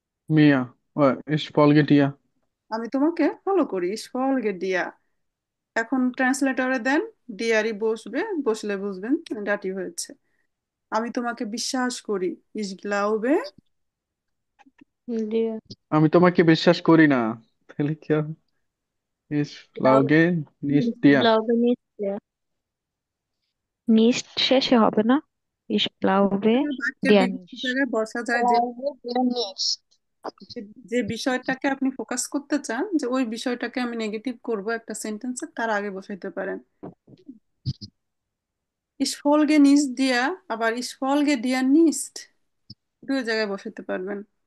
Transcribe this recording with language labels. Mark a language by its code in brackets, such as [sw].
[de] মিয়া, ich folge dir। [bn] আমি তোমাকে follow করি, [de] ইস ফলগে দিয়া। [bn] এখন ট্রান্সলেটরে দেন, ডিয়ারই বসবে, বসলে বুঝবেন ডাটিভ হয়েছে। আমি তোমাকে বিশ্বাস করি, ইস গ্লাউবে। দিয়া। আমি তোমাকে বিশ্বাস করি না, তাহলে কি হবে? [de] ich glaube nicht dir। গ্লাউবে নিচ দিয়া। [bn] নিস্ট শেষে হবে না? [de] ich glaube [bn] বাক্যের বিভিন্ন [de] nicht। [bn] জায়গায় বসা যায়, যে যে বিষয়টাকে আপনি ফোকাস করতে চান, যে ওই বিষয়টাকে আমি নেগেটিভ করব একটা সেন্টেন্সে, তার আগে বসাইতে পারেন। [de] Ich folge nicht dir, আবার ich folge dir nicht [bn] দুই জায়গায় বসাতে পারবেন।